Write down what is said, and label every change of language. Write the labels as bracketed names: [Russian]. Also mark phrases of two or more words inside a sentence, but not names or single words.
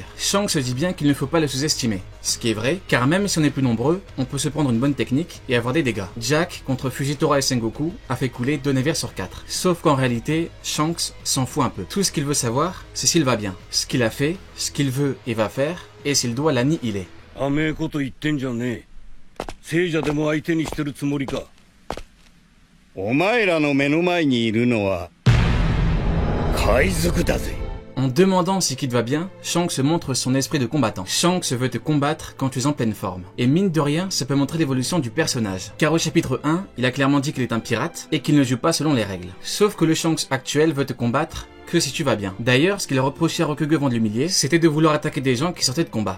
[French] Shanks se dit bien qu'il ne faut pas le sous-estimer, ce qui est vrai, car même si on est plus nombreux, on peut se prendre une bonne technique et avoir des dégâts. Jack, contre Fujitora et Sengoku, a fait couler 2 navires sur 4. Sauf qu'en réalité, Shanks s'en fout un peu. Tout ce qu'il veut savoir, c'est s'il va bien, ce qu'il a fait, ce qu'il veut et va faire, et s'il doit l'annihiler. [Japanese] 聖者でも相手にしてるつもりか。お前らの目の前にいるのは海賊だぜ。 [French] En demandant si Kid va bien, Shanks montre son esprit de combattant. Shanks veut te combattre quand tu es en pleine forme. Et mine de rien, ça peut montrer l'évolution du personnage. Car au chapitre 1, il a clairement dit qu'il est un pirate et qu'il ne joue pas selon les règles. Sauf que le Shanks actuel veut te combattre que si tu vas bien. D'ailleurs, ce qu'il a reproché à Rokugo avant de l'humilier, c'était de vouloir attaquer des gens qui sortaient de combat.